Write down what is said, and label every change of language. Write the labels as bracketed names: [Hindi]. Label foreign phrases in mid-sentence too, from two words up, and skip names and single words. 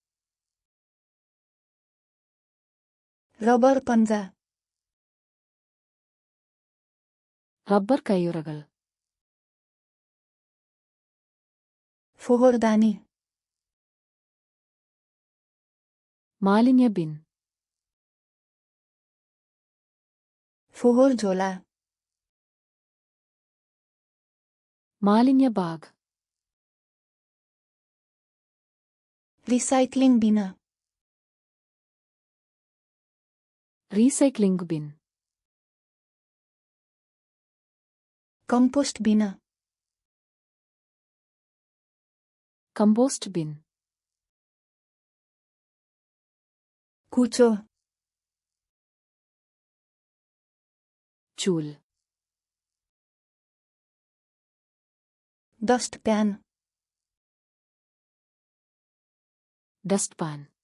[Nepali] रबर पन्जा. [Malayalam] റബ്ബർ കയ്യുറകൾ. [Nepali] फोहोरदानी. [Malayalam] മാലിന്യ ബിൻ. [Nepali] फोहोर झोला. [Malayalam] മാലിന്യ ബാഗ്. [English] recycling bin. recycling bin. compost bin. compost bin. [Nepali] कुचो. चूल। [English] dust pan dust pan